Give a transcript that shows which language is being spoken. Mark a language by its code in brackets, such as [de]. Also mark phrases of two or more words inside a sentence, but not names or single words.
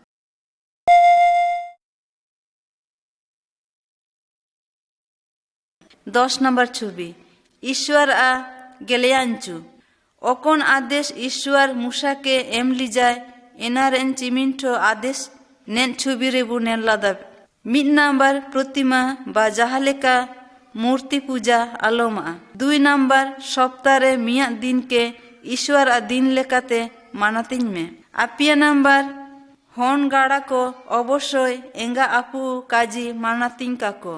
[sat] दस नंबर छवि ईश्वर गेलियांचू। ओकोन आदेश ईश्वर मूसा के एम ली जाए एनारेन चिमिंठो आदेश नेन छवि रेबू नेन लादा। मिड नंबर प्रतिमा बा जहालेका मूर्ति पूजा आलोमा। 2 नंबर सप्ताह रे मिया दिन के ईश्वर दिन लेकाते मानातिन में। आपिया नंबर हन गाड़ा को अवश्य एंगा आपू काजी मानातिन काको।